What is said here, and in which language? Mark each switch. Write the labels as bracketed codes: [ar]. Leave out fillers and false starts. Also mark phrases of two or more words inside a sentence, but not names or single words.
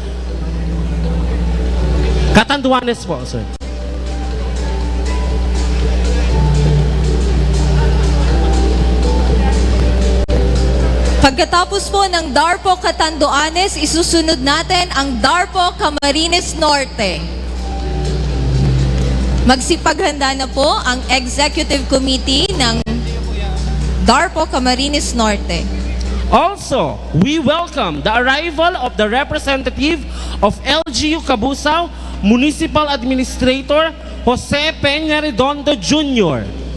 [tl] Catanduanes po, sir. Pagkatapos po ng Darpo Catanduanes, isusunod natin ang Darpo Camarines Norte. Magsipaghanda na po ang Executive Committee ng Darpo Camarines Norte. [en] Also, we welcome the arrival of the representative of LGU Cabusao, Municipal Administrator Jose Peña Redondo Jr.